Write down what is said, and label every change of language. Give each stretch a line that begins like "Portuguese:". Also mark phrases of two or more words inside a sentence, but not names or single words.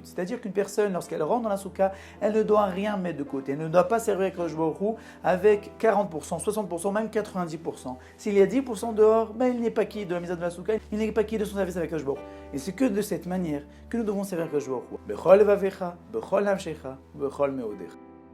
French: C'est-à-dire qu'une personne, lorsqu'elle rentre dans la souka, elle ne doit rien mettre de côté. Elle ne doit pas servir
Hebrew: הקדוש ברוך הוא
French: avec 40%, 60%, même 90%. S'il y a 10% dehors, il n'est pas qui de la mise de la souka, il n'est pas qui de son service avec
Hebrew: הקדוש ברוך הוא.
French: Et c'est que de cette manière que nous devons servir
Hebrew: הקדוש ברוך הוא. בכל לבבך בכל נפשך בכל מאודך.